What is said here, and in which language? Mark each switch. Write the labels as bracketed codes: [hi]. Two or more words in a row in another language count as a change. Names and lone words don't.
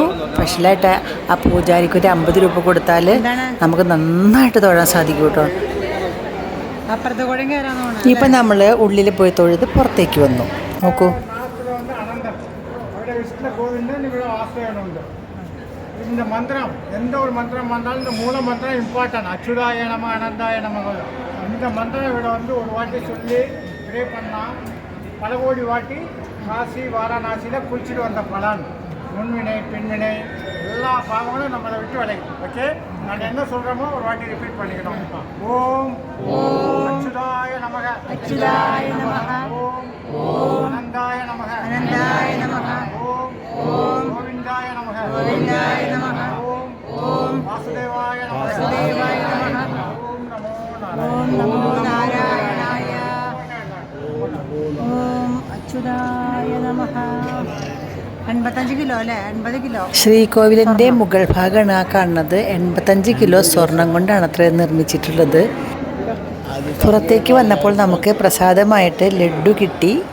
[ml] സ്പെഷ്യലായിട്ട് ആ പൂജാരിക്ക് ഒരു 50 രൂപ കൊടുത്താൽ നമുക്ക് നന്നായിട്ട് തൊഴാൻ സാധിക്കും കേട്ടോ. അപ്പുറത്തെ കൂടെ കയറാൻ ഇപ്പം നമ്മൾ ഉള്ളിൽ പോയി തൊഴുത് പുറത്തേക്ക് വന്നു. നോക്കൂ, വിഷ്ണു ഗോവിന്ദൻ ഇവിടെ വാസുദേവനുണ്ട്. ഇതിൻ്റെ മന്ത്രം എന്തോ ഒരു മന്ത്രം വന്നാലും [ta] இந்த மூல மந்திரம் இம்பார்ட்டன்ட். [sa] अच्युताय नम अनन्ताय नम. [ta] இந்த மந்திரம் ഇവിടെ வந்து ஒரு வாட்டி சொல்லி ப்ரே பண்ணால் பல கோடி வாட்டி காசி வாரணாசியில் குளிச்சுட்டு வந்த பலன், முன்வினை பின்வினை எல்லா பாவங்களும் நம்மளை விட்டு விலகும். ஓகே, நான் என்ன சொல்கிறோமோ ஒரு வாட்டி ரிப்பீட் பண்ணிக்கணும். [sa] ॐ अच्युताय नमः, अच्युताय नमः, ॐ अनन्ताय नमः, अनन्ताय नमः, ॐ गोविन्दाय नमः, गोविन्दाय नमः, ॐ वासुदेवाय नमः, वासुदेवाय नमः, ॐ नमो ഓം நாராயணாய. नमो नारायणाय, ॐ अच्युताय नमः. [ml] 85 കിലോ അല്ലേ? 80 കിലോ. ശ്രീകോവിലിൻ്റെ മുകൾ ഭാഗമാണ് ആ കാണുന്നത്. 85 കിലോ സ്വർണം കൊണ്ടാണ് അത്ര നിർമ്മിച്ചിട്ടുള്ളത്. പുറത്തേക്ക് വന്നപ്പോൾ നമുക്ക് പ്രസാദമായിട്ട് ലഡ്ഡു കിട്ടി.